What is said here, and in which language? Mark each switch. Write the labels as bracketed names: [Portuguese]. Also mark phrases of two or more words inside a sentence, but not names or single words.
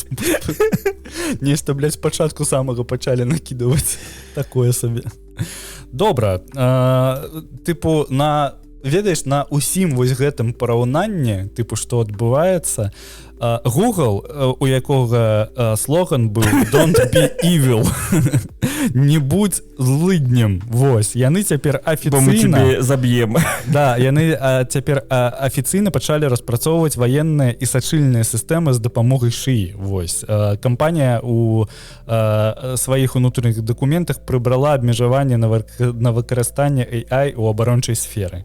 [Belarusian] Нешта, блядь, спачатку самага пачалі накидываць. Такое сабе. Добра. Типу, ведаеш, на усім вось гэтым параўнанні, типу, што адбываецца, Google, у якога слоган быў [English] «Don't be evil». [Belarusian] Не будь злыднем. Вось. Яны цяпер афіцыйна... [Ukrainian] Бо мы тебе заб'ем. [Belarusian] Да, яны цяпер афіцыйна пачалі распрацоўваць ваенныя і сачыльныя сістэмы з дапамогай шыі. Вось. Кампанія у сваіх унутраных дакументах прыбрала абмежаванне на выкарыстанне AI у абарончай сферы.